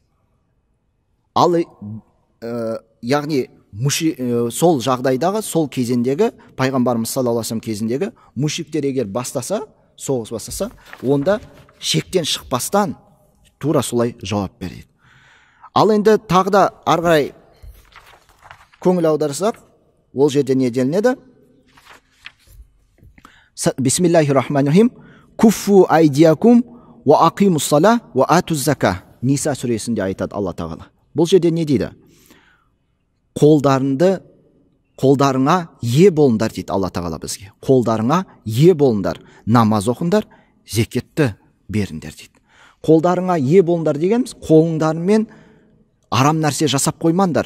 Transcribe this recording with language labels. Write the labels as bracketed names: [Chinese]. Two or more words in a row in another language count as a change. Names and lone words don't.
[Kazakh] Ал яғни сол жағдайдағы, сол кезендегі, пайғамбарымыз [Arabic] صلى الله عليه وسلم [Kazakh] кезіндегі мушриктер егер бастаса, соғыс бастаса, онда шектен шықпастан тура солай жауап береді. Ал енді тағы да ары қарай көңіл аударсақ, ол жерде не делінеді? [Arabic] بسم الله الرحمن الرحيم. كفوا أيديكم وأقيموا الصلاة وآتوا الزكاة. [Kazakh] Ниса сүресінде айтады Алла тағала. Бұл жерде не дейді? Қолдарыңа ие болыңдар дейді Алла тағала бізге. Қолдарыңа ие болыңдар, намаз оқыңдар, зекетті беріңдер дейді. Қолдарыңа ие болыңдар дегеніміз, қолыңдарымен арам нәрсе жасап қоймаңдар.